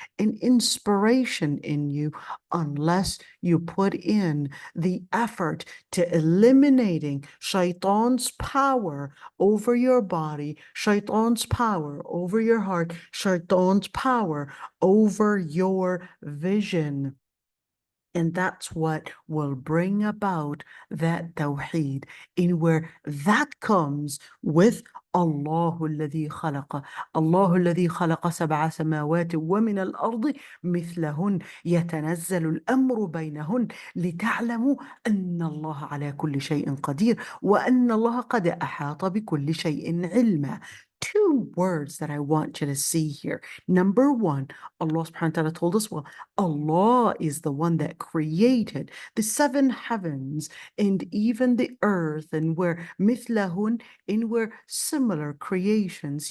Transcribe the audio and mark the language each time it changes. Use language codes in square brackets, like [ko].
[en] an inspiration in you, unless you put in the effort to eliminating shaitan's power over your body, shaitan's power over your heart, shaitan's power over your vision. And that's what will bring about that tawheed, in where that comes with [ar] الله الذي خلق الله الذي خلق سبع سماوات ومن الأرض مثلهن يتنزل الأمر بينهن لتعلموا أن الله على كل شيء قدير وأن الله قد أحاط بكل شيء علما. [en] two words that I want you to see here. Number one, Allah subhanahu wa ta'ala told us, well, Allah is the one that created the seven heavens and even the earth, and where mithlahun, in where similar creations.